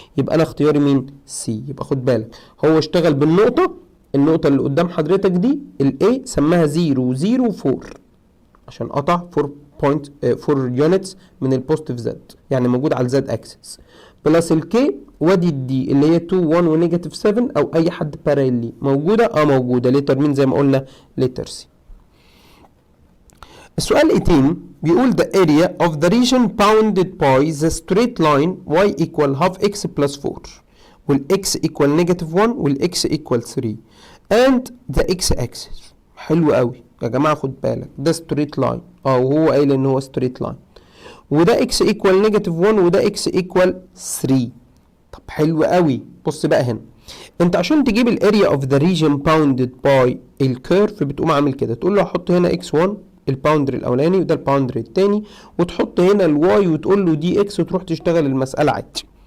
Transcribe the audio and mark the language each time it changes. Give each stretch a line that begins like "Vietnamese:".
Arabic: يبقى انا اختياري مين؟ سي. يبقى خد بالك، هو اشتغل بالنقطه، النقطه اللي قدام حضرتك دي الاي سماها 0 0 4 عشان قطع 4 يونتس من البوزيتيف زد، يعني موجود على الزد اكسس. بلس الكي وادي الدي اللي هي 2 1 ونيجاتيف 7 او اي حد باراليل موجوده. موجوده. ليتر مين؟ زي ما قلنا ليتر سي. السؤال 18 بيقول
English: the area of the region bounded by the straight line y equal half x plus 4 والx equal negative 1 والx equal 3 and the x axis.
Arabic: حلو قوي يا جماعه، خد بالك ده straight line وهو قايل ان هو straight line، وده x equal negative 1 وده x equal 3. طب حلو قوي. بص بقى هنا، انت عشان تجيب الاريا اوف ذا ريجن باوندد باي الكيرف بتقوم عامل كده، تقول له احط هنا x1 الباوندر الاولاني وده الباوندر الثاني، وتحط هنا الواي وتقول له دي اكس وتروح تشتغل المساله عادي.